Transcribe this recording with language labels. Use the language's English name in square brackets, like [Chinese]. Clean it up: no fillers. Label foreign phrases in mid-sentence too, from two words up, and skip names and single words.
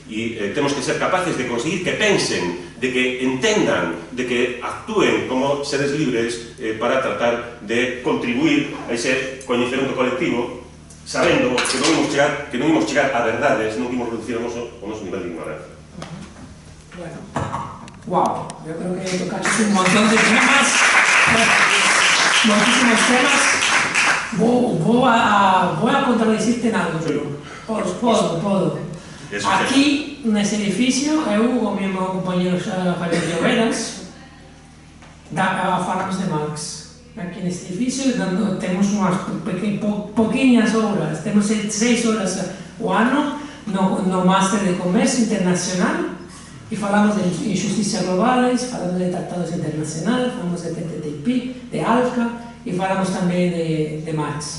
[Galician] E temos que ser capaces de conseguir que pensen, de que entendan, de que actúen como seres libres para tratar de contribuir a ese coñecemento colectivo, sabendo que non imos chegar a verdades, non imos reducir o noso nivel de ignorancia. [Spanish] Bueno, wow, yo creo que tocaste un montón de temas, muchísimos temas. Voy a contradecirte en algo, puedo. Aquí, [Galician] nesse edificio, eu con meu compañero Javier Lloveras falamos de Marx. Aquí neste edificio temos unhas poquinhas horas, temos 6 horas o ano no Máster de Comercio Internacional e falamos de [Spanish] injusticias globales, [Galician] falamos de [Spanish] tratados internacionales, [Galician] falamos de TTIP, de ALCA e falamos tamén de Marx.